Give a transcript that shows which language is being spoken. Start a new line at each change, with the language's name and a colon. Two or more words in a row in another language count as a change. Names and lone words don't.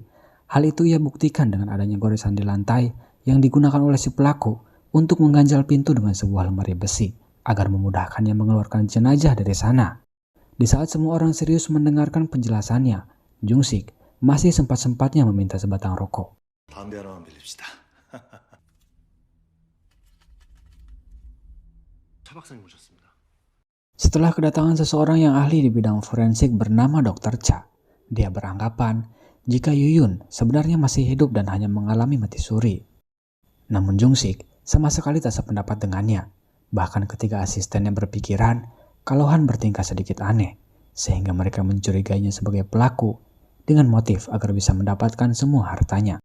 Indonesian: Hal itu ia buktikan dengan adanya goresan di lantai yang digunakan oleh si pelaku untuk mengganjal pintu dengan sebuah lemari besi agar memudahkannya mengeluarkan jenazah dari sana. Di saat semua orang serius mendengarkan penjelasannya, Jung-sik masih sempat-sempatnya meminta sebatang rokok.
Korean: 담배 하나만 빌립시다. 차 박사님 오셨습니다.
Indonesian: Setelah kedatangan seseorang yang ahli di bidang forensik bernama Dr. Cha, dia beranggapan jika Yuyun sebenarnya masih hidup dan hanya mengalami mati suri. Namun Jung-sik sama sekali tak sependapat dengannya. Bahkan ketika asistennya berpikiran kalau Han bertingkah sedikit aneh, sehingga mereka mencurigainya sebagai pelaku dengan motif agar bisa mendapatkan semua hartanya.